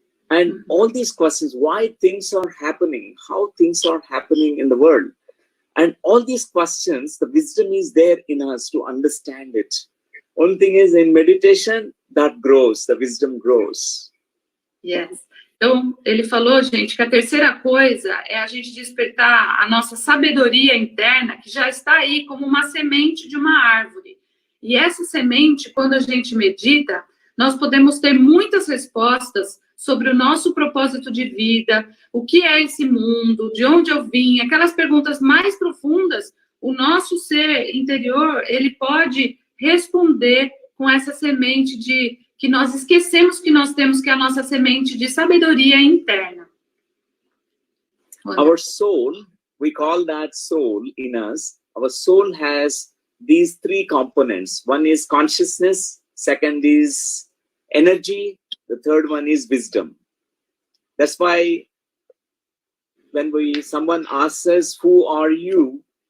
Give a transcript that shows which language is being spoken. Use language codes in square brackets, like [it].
[en] And all these questions, why things are happening, how things are happening in the world. And all these questions, the wisdom is there in us to understand it. Only thing is, in meditation, that grows, the wisdom grows. Yes. [pt] Então, ele falou, gente, que a terceira coisa é a gente despertar a nossa sabedoria interna, que já está aí como uma semente de uma árvore. E essa semente, quando a gente medita, nós podemos ter muitas respostas sobre o nosso propósito de vida, o que é esse mundo, de onde eu vim, aquelas perguntas mais profundas, o nosso ser interior, ele pode responder com essa semente de que nós esquecemos que nós temos, que é a nossa semente de sabedoria interna. [en] Our soul, we call that soul in us. Our soul has these three components. One is consciousness, second is energy, the third one is wisdom. That's why when someone asks us, who are you?